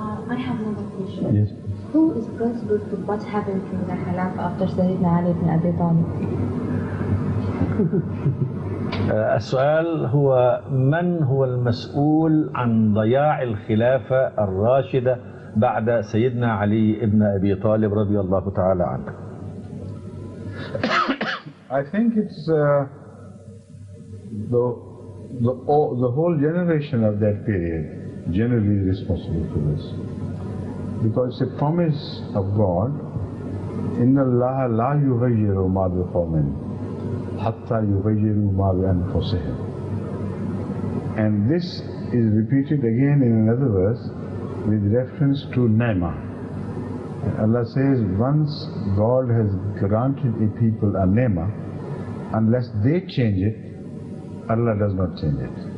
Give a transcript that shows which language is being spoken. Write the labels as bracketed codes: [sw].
[en] I have another question. Yes. Who is responsible for what happened in the Khilafah after Sayyadna Ali ibn Abi Talib? [ar] السؤال هو من هو المسؤول عن ضياع الخلافة الراشدة بعد سيدنا علي ابن أبي طالب رضي الله تعالى عنه. [en] I think it's the the whole generation of that period generally is responsible for this. Because it's a promise of God, [ar] إِنَّ اللَّهَ لَا يُغَيِّرُ مَا بِقَوْمٍ حَتَّى يُغَيِّرُوا مَا بِأَنفُسِهِمْ. [en] And this is repeated again in another verse with reference to Ni'mah. Allah says, once God has granted a people a Ni'mah, unless they change it, Allah does not change it.